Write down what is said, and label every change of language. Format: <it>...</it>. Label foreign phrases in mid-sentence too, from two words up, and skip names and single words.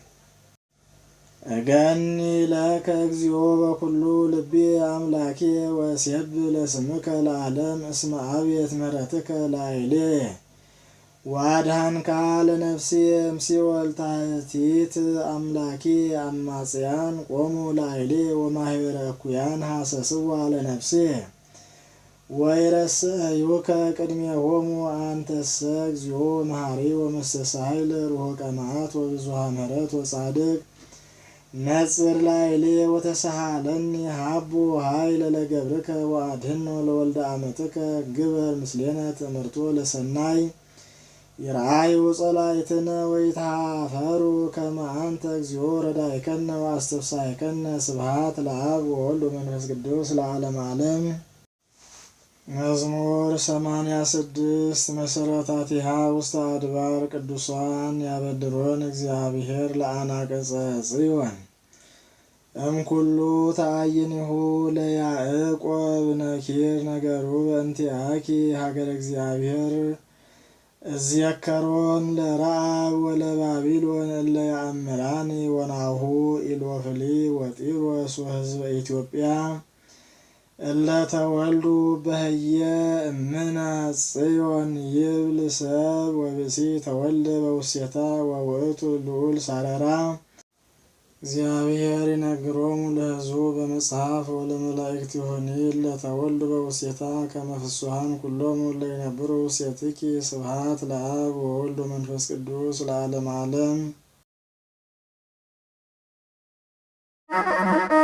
<gez>እገኒ ለከ እግዚኦ በኩሉ ልብየ አምላኪየ ወእሴብሕ ለስምከ ለዓለም እስመ አብየት ምሕረትከ ላዕሌየ ወአድኃንካ ለነፍስየ እምሲኦል ታሕቲት አምላኪ አማጽያን ቆሙ ላዕሌየ ወማኅበረ እኩያን ሐሰስዋ ለነፍስየ ወይረስዩከ ቅድሜሆሙ አንተሰ እግዚኦ መሐሪ ወመስተሳሂል ርሑቀ መዓት ወብዙኃ ምሕረት ወጻድቅ ነጽር ላዕሌየ ወተሳሃለኒ ሀቦ ኃይለ ለገብርከ ወአድኅኖ ለወልደ አመትከ ግበር ምስሌነ ትእምርቶ ለሰናይ ይርአዩ ጸላእትነ ወይትሃፈሩ ከመ አንተ እግዚኦ ረዳኢከነ ወአስተፍሳሕከነ ስብሐት ለአብ ወወልድ ወመንፈስ ቅዱስ ለዓለመ ዓለም። መዝሙር 86 መሰረታቲሃ ውስተ አድባር ቅዱሳን ያበድሮን እግዚአብሔር ለአናቅጸ ጽዮን እምኩሉ ተአይኒሁ ለያዕቆብ ነኪር ነገሩ በእንቲአኪ ሀገረ እግዚአብሔር እዝየከሮን ለረአብ ወለባቢሎን እለ ያእምራኒ ወናሁ ኢሎፍሊ ወጢሮስ ወሕዝበ ኢትዮጵያ እለ ተወልዱ በህየ እምነ ጽዮን ይብል ሰብ ወብእሲ ተወልደ በውስቴታ ወውእቱ ልዑል ሳረራ እግዚአብሔር ይነግሮሙ ለሕዝቡ በመጽሐፍ ወለመላእክቲሆኒ እለ ተወልዱ በውስቴታ ከመ ፍጹሐን ኩሎሙ እለ ይነብሩ ውስቴትኪ ስብሐት ለአብ ወወልድ ወመንፈስ ቅዱስ ለዓለመ ዓለም።</gez>